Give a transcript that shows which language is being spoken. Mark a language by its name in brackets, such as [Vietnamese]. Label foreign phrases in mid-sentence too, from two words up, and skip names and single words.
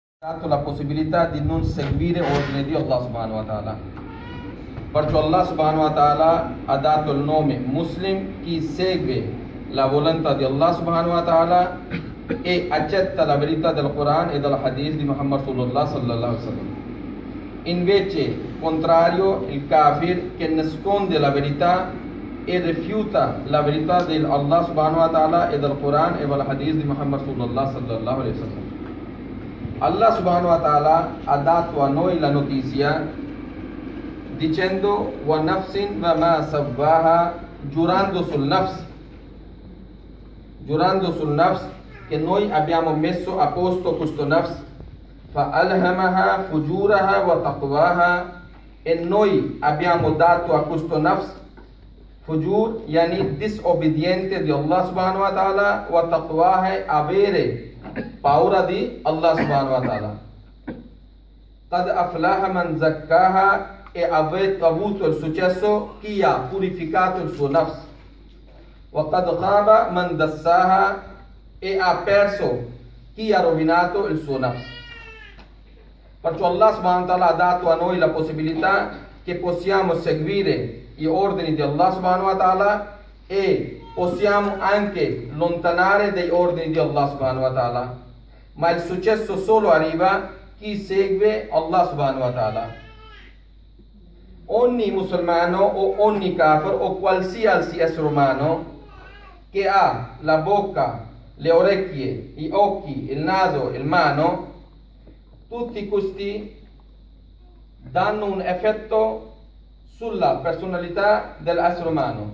[Italian] dato la possibilità di non seguire ordine di Allah [Arabic] سبحانه وتعالى. [Italian] Perciò Allah [Arabic] سبحانه وتعالى [Italian] ha dato il nome Muslim, chi segue la volontà di Allah subhanahu wa ta'ala e accetta la verità del Quran e del Hadith di Muhammad [Arabic] صلى الله عليه وسلم. [Italian] Invece, contrario, il kafir che nasconde la verità e rifiuta la verità di Allah [Arabic] سبحانه وتعالى [Italian] e del Quran e del Hadith di Muhammad [Arabic] صلى الله عليه وسلم. [Italian] Allah [Arabic] سبحانه وتعالى [Italian] ha dato a noi la notizia dicendo [Arabic] ونفس وما سواها, [Italian] giurando sul nafs che noi abbiamo messo a posto questo nafs, [Arabic] فألهمها فجورها وتقواها, [Italian] e noi abbiamo dato a questo nafs fujur, yani disobbediente di Allah [Arabic] سبحانه وتعالى, وتقواها, [Italian] avere paura di Allah [Arabic] سبحانه وتعالى. قد أفلح من زكاها, [Italian] e avete avuto il successo chi ha purificato il suo nafs. [Arabic] وقد خاب من دساها, [Italian] e ha perso chi ha rovinato il suo nafs. Perciò Allah [Arabic] سبحانه وتعالى [Italian] ha dato a noi la possibilità che possiamo seguire gli ordini di Allah [Arabic] سبحانه وتعالى [Italian] e possiamo anche allontanare dai ordini di Allah [Arabic] سبحانه وتعالى, [Italian] ma il successo solo arriva chi segue Allah [Arabic] سبحانه وتعالى. [Italian] Ogni musulmano o ogni kafir o qualsiasi essere umano che ha la bocca, le orecchie, gli occhi, il naso, il mano, tutti questi danno un effetto sulla personalità dell'essere umano.